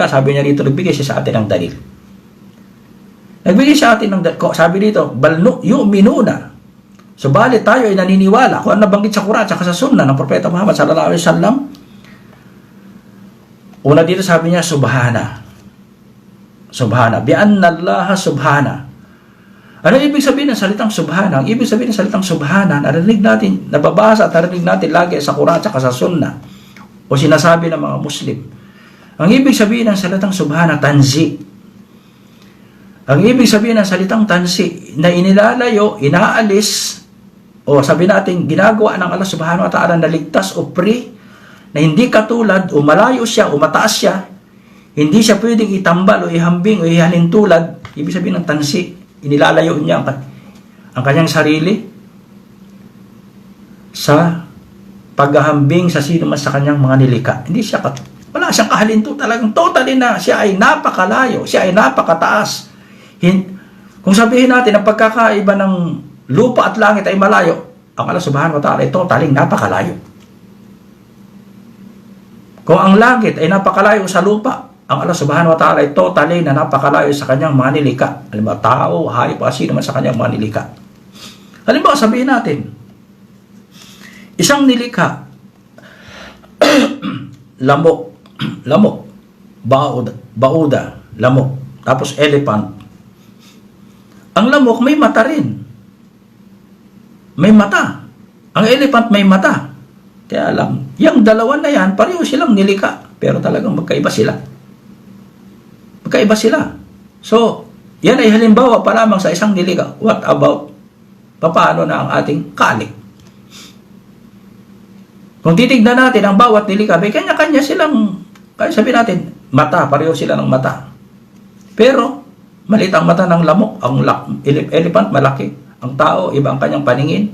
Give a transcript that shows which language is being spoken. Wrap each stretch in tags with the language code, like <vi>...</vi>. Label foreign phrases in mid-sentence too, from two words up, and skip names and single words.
<tl>Sabi niya dito, nagbigay siya sa atin ng dalil. Nagbigay siya atin ng dalil. Sabi dito,</tl> <ar>بل يؤمنون.</ar> <tl>Subalit tayo ay naniniwala kung ano banggit sa Quran at sa Sunnah ng Propeta Muhammad</tl> <ar>صلى الله عليه وسلم.</ar> <tl>Una dito sabi niya, subhana.</tl> <ar>سبحان. بأن الله سبحان.</ar> <tl>Ano ibig sabihin ng salitang subhana? Ang ibig sabihin ng salitang subhana, narinig natin, nababasa at narinig natin lagi sa Quran at sa Sunnah o sinasabi ng mga Muslim. Ang ibig sabihin ng salitang subhana, tanzi. Ang ibig sabihin ng salitang tanzi, na inilalayo, inaalis, o sabi natin, ginagawa ng Allah</tl> <ar>سبحانه وتعالى</ar> <tl>na ligtas o free, na hindi katulad o malayo siya o mataas siya, hindi siya pwedeng itambal o ihambing o ihalintulad. Ibig sabihin ng tansi, inilalayo niya ang kanyang sarili sa paghahambing sa sino man sa kanyang mga nilikha. Hindi siya wala siyang kahalinto, talagang totally na siya ay napakalayo, siya ay napakataas. Kung sabihin natin ang pagkakaiba ng lupa at langit ay malayo, ang Allah</tl> <ar>سبحانه وتعالى</ar> <tl>ay totally napakalayo. Kung ang langit ay napakalayo sa lupa, ang Allah</tl> <ar>سبحانه وتعالى</ar> <tl>ay totally na napakalayo sa kanyang mga nilikha. Halimbawa, tao, hayop, sino man sa kanyang mga nilikha. Halimbawa, sabihin natin, isang nilikha, lamok, bauda, lamok, tapos elephant. Ang lamok may mata rin. May mata. Ang elephant may mata. Kaya alam, yung dalawa na yan, pareho silang nilikha, pero talagang magkaiba sila. Magkaiba sila. So, yan ay halimbawa pa lamang sa isang nilikha.</tl> <en>What about,</en> <tl>paano na ang ating kalik? Kung titignan natin ang bawat nilikha, may kanya-kanya silang, kaya sabihin natin, mata, pareho sila ng mata. Pero, maliit ang mata ng lamok, ang elephant malaki, ang tao, iba ang kanyang paningin.</tl>